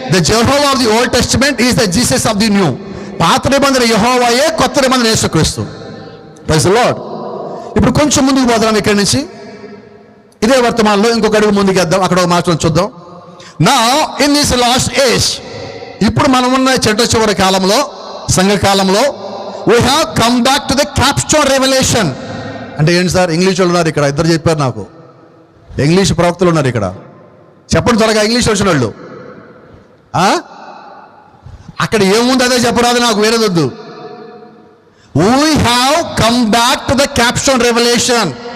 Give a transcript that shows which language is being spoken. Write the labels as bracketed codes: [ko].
[en] The Jehovah of the Old Testament is the Jesus of the New. [te] పాత నిబంధన యెహోవాయే, కొత్త నిబంధన యేసుక్రీస్తు. [en] Praise the Lord. [te] ఇప్పుడు కొంచెం ముందుకు పోదాం ఇక్కడి నుంచి. ఇదే వర్తమానంలో ఇంకొక అడుగు ముందుకేద్దాం. అక్కడ ఒక మాట చూద్దాం. [en] Now in this last age, [te] ఇప్పుడు మనం ఉన్న చెట్ట చివరి కాలంలో, సంఘ కాలంలో, [en] we have come back to the capstone revelation. [te] అంటే ఏంటి సార్? ఇంగ్లీష్ వాళ్ళు ఉన్నారు ఇక్కడ, ఇద్దరు చెప్పారు నాకు. ఇంగ్లీష్ ప్రవక్తలు ఉన్నారు ఇక్కడ. చెప్పండి త్వరగా, ఇంగ్లీష్ వచ్చిన వాళ్ళు. అక్కడ ఏముంది అదే చెప్పరాదు నాకు, వేరేదొద్దు. [en] We have come back to the capstone revolution.